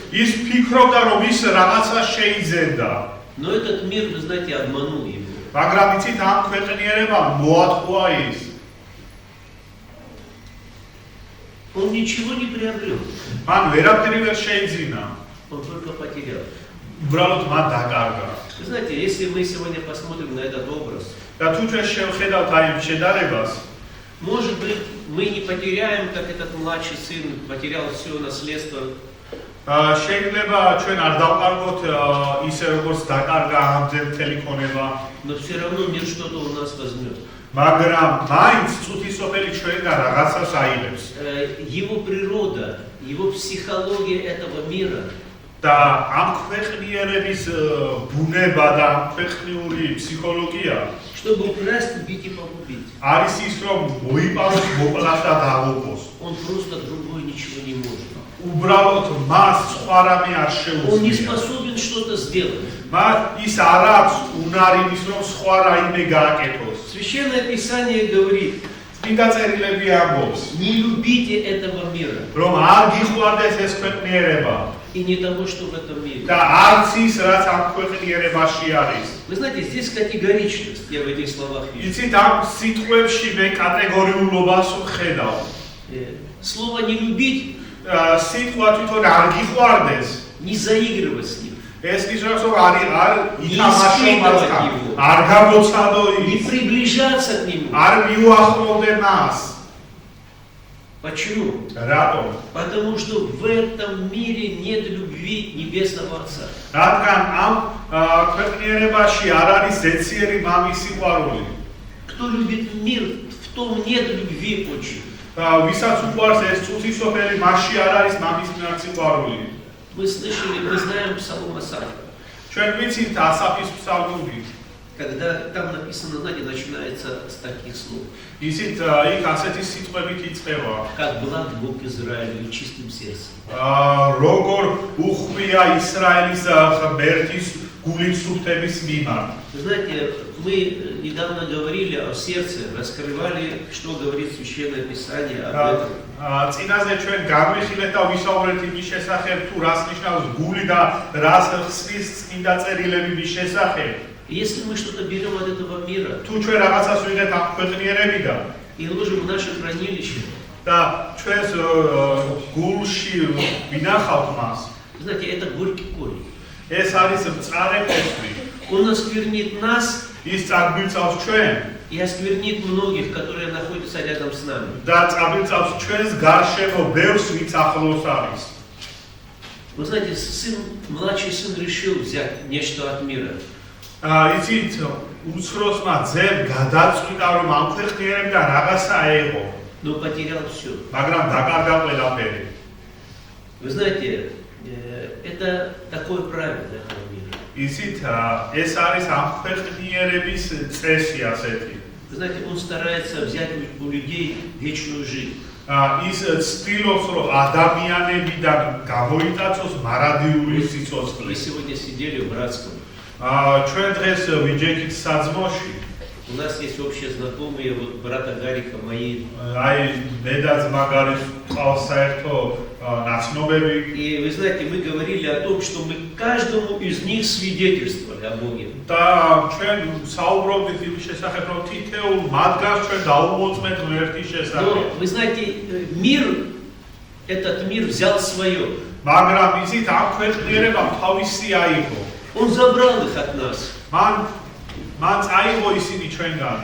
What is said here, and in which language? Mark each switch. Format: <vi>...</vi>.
<ka>ის ფიქრობდა რომ ის რაღაცა შეიძენდა.</ka> <ru>Но этот мир, вы знаете, обманул его.</ru> <ka>მაგრამ იცით ამ ქვეყნიერებამ მოატყუა ის.</ka> <ru>Он ничего не приобрел.</ru> <ka>მან ვერაფერი ვერ შეიძინა.</ka> <ru>Он только потерял.</ru> <ka>უბრალოდ მან დაკარგა.</ka> <ru>Вы знаете, если мы сегодня посмотрим на этот образ,</ru> <ka>და თუ ჩვენ შევხედავთ აი ამ შედარებას,</ka> <ru>Может быть, мы не потеряем, как этот младший сын потерял все наследство.</ru> <ka>შეიძლება ჩვენ არ დავყარგოთ ისე როგორც დაკარგა ამდენ მთელი ქონება,</ka> <ru>Но все равно мир что-то у нас возьмет.</ru> <ka>მაგრამ მაინც წუთის სოფელი ჩვენგან რაღაცას აიღებს.</ka> <ru>Его природа, его психология этого мира</ru> <ka>და ამ ქვეყნიერების ბუნება და ქვეყნიური ფსიქოლოგია</ka> <ru>чтобы украсть, убить и погубить.</ru> <ka>არის ის, რომ მოიპაროს, მოკლას და დაღუპოს.</ka> <ru>Он просто другой ничего не может.</ru> <ka>უბრალოდ მას სხვა რამე არ</ka> <ru>Он не</ru> <ka>შეუძლია.</ka> <ru>способен что-то сделать.</ru> <ka>ის არ აქვს უნარი ის, რომ სხვა რაიმე გააკეთოს.</ka> <ru>Священное Писание говорит,</ru> <ka>წმინდა წერილები ამბობს,</ka> <ru>не любите этого мира</ru> <ka>რომ არ გიყვარდეს ეს ქვეყნიერება</ka> <ru>и не того, что в этом мире.</ru> <ka>და არც ის, რაც ამ ქვეყნიერებაში არის.</ka> <ru>Вы знаете, здесь категоричность, я в этих словах вижу.</ru> <ka>იცით, ამ სიტყვებში მე კატეგორიულობას ვხედავ.</ka> <ru>Слово «не любить»</ru> <ka>სიტყვა თვითონ არ გიყვარდეს.</ka> <ru>не заигрывать с ним,</ru> <ka>ეს ნიშნავს, რომ არ ითამაშო მასთან, არ გამოცადო</ka> <ru>не</ru> <ka>ის,</ka> <ru>приближаться к нему.</ru> <ka>არ მიუახლოვდე მას.</ka> <ru>Почему?</ru> <ka>რატომ?</ka> <ru>Потому что в этом мире нет любви Небесного Отца.</ru> <ka>რადგან ამ ქვეყნიერებაში არ არის ზეციერი მამის სიყვარული.</ka> <ru>Кто любит мир, в том нет любви очень.</ru> <ka>ვისაც უყვარს ეს წუთისოფელი, მასში არ არის მამის მიმართ сиყვარული.</ka> <ru>Мы слышали, мы знаем Псалом Асафа.</ru> <ka>ჩვენ ვიცით ასაფის ფსალმური.</ka> <ru>Когда там написано, знаете, начинается с таких слов.</ru> <ka>ისიც იქ ასეთი სიტყვებით იწყება.</ka> <ru>Как благ Бог Израилю и чистым сердцем.</ru> <ka>როგორ უხვია ისრაელის ღმერთის გულით სუფთების მიმართ.</ka> <ru>Вы знаете, мы недавно говорили о сердце, раскрывали, что говорит Священное Писание об этом.</ru> <ka>წინაზე ჩვენ განვიხილეთ და ვისაუბრეთ იმის შესახებ, თუ რას ნიშნავს გული და რას ხსნის წმინდა წერილები მის შესახებ.</ka> <ru>Если мы что-то берем от этого мира</ru> <ka>თუ ჩვენ რაღაცას ვიღებთ ამ ქვეყნიერებიდან</ka> <ru>и ложим в наше хранилище,</ru> <ka>და ჩვენს გულში ვინახავთ მას,</ka> <ru>вы знаете, это горький корень.</ru> <ka>ეს არის მწარე ფესვი.</ka> <ru>Он осквернит нас</ru> <ka>ის წარგვიცავს ჩვენ</ka> <ru>и осквернит многих, которые находятся рядом с нами.</ru> <ka>და წარგვიცავს ჩვენს გარშემო ბევრს, ვინც ახლოს არის.</ka> <ru>Вы знаете, младший сын решил взять нечто от мира.</ru> <ka>იცით, უმცროსმა ძემ გადაწყვიტა, რომ ამ ქვეყნიერებიდან რაღაცა აეღო,</ka> <ru>Но потерял все.</ru> <ka>მაგრამ დაკარგა ყველაფერი.</ka> <ru>Вы знаете, это такое правило этого мира.</ru> <ka>იცით, ეს არის ამ ქვეყნიერების წესი ასეთი.</ka> <ru>Вы знаете, он старается взять у людей вечную жизнь.</ru> <ka>ის ცდილობს, რომ ადამიანებიდან გამოიტაცოს მარადიული</ka> <ru>Мы</ru> <ka>სიცოცხლე.</ka> <ru>сегодня сидели в Братском.</ru> <ka>ჩვენ დღეს ვიჯექით საძმოში.</ka> <ru>У нас есть общие знакомые, вот брата Гарика, мои.</ru> <ka>აი, მე და ძმა გარის ყავს საერთო ნაცნობები.</ka> <ru>И вы знаете, мы говорили о том, что мы каждому из них свидетельствовали о Боге.</ru> <ka>და ჩვენ საუბრობდით იმის შესახებ, რომ თითოეულ მათგანს ჩვენ დაუმოწმეთ ღმერთის შესახებ.</ka> <ru>Но, вы знаете, мир, этот мир взял свое.</ru> <ka>მაგრამ იცით, ამ ქვეყნიერებამ თავისი აიღო.</ka> <ru>Он забрал их от нас.</ru> <ka>მან წაიღო ისინი ჩვენგან.</ka>